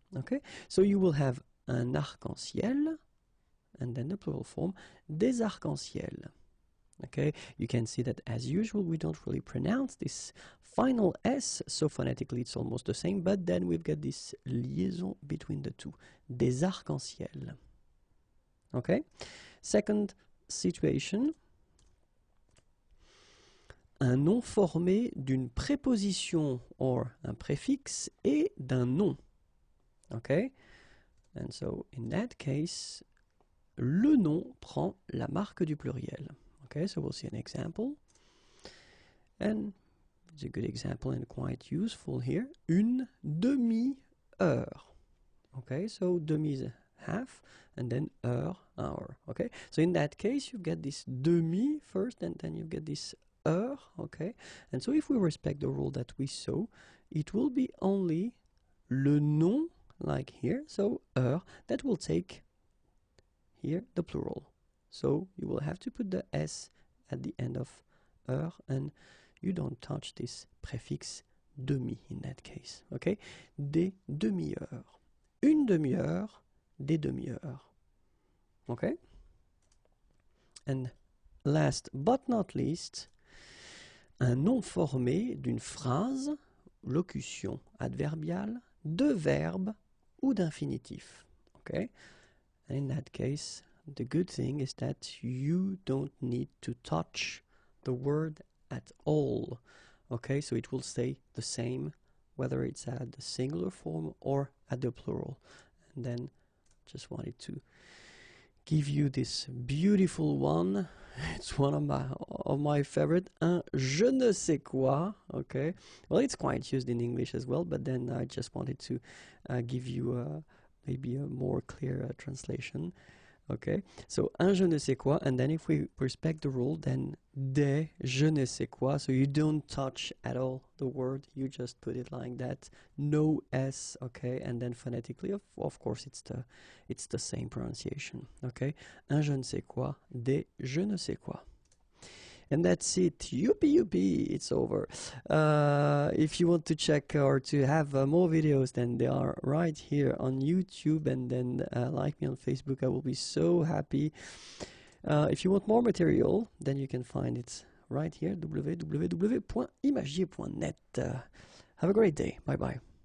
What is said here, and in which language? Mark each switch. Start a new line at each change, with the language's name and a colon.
English: Okay, so you will have
French: un arc-en-ciel,
English: and then the plural form,
French: des arcs-en-ciel.
English: Okay, you can see that as usual we don't really pronounce this final S, so phonetically it's almost the same, but then we've got this liaison between the two,
French: des arcs-en-ciel.
English: Okay, second situation,
French: un nom formé d'une préposition or un préfixe et d'un nom.
English: Okay, and so in that case,
French: le nom prend la marque du pluriel.
English: Okay, so we'll see an example, and it's a good example and quite useful here.
French: Une demi-heure.
English: Okay, so demi is half, and then heure, hour. Okay, so in that case you get this demi first, and then you get this heure. Okay, and so if we respect the rule that we saw, it will be only le nom, like here, so heure, that will take here the plural. So you will have to put the S at the end of heure, and you don't touch this préfixe demi in that case.
French: Okay, des demi-heures. Une demi-heure, des demi-heures.
English: Okay, and last but not least,
French: un nom formé d'une phrase, locution adverbiale, de verbe ou d'infinitif.
English: Okay, and in that case, the good thing is that you don't need to touch the word at all. Okay, so it will stay the same whether it's at the singular form or at the plural. And then just wanted to give you this beautiful one. It's one of my favorite,
French: un je ne sais quoi.
English: Okay, well, it's quite used in English as well, but then I just wanted to give you maybe a more clear translation. Okay, so
French: un je ne sais quoi,
English: and then if we respect the rule, then
French: des je ne sais quoi,
English: so you don't touch at all the word, you just put it like that, no S. Okay, and then phonetically, of course, it's the same pronunciation.
French: Okay, un je ne sais quoi, des je ne sais quoi.
English: And that's it. Yuppie, yuppie, it's over. If you want to check or to have more videos, then they are right here on YouTube, and then like me on Facebook. I will be so happy. If you want more material, then you can find it right here, www.imagier.net. Have a great day. Bye-bye.